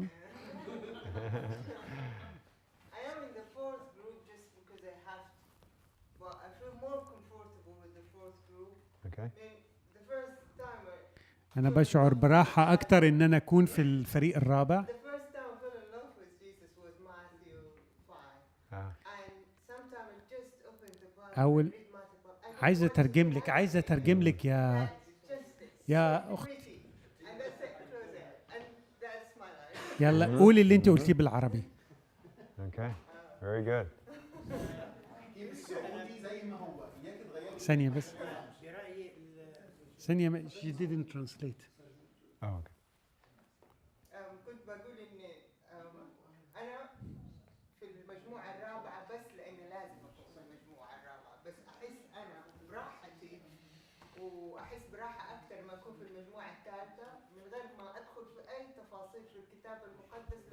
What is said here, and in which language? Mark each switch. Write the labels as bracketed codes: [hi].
[en] I am in the fourth group just because I have to. Well, I feel more comfortable with the fourth group. Okay. The first time [ar] أنا بشعر براحة أكتر إن أنا أكون في الفريق الرابع. [en] the first time I fell in love with Jesus was Matthew 5. And sometimes I just open the Bible [ar] أول [en] and read Matthew 5. [ar] عايزة أترجم لك يا أخت. [en] And that's it, close it. And that's my life. [ar] يلا قولي اللي أنت قلتيه بالعربي. [en] Okay. Very good. [ar] ثانية بس. ثانية [en] she didn't translate. Oh, okay. [ar] كنت بقول إن أنا في المجموعة الرابعة بس لأني لازم أكون في المجموعة الرابعة، بس أحس أنا براحتي وأحس براحة أكثر ما أكون في المجموعة الثالثة من غير ما أدخل في أي تفاصيل في الكتاب المقدس.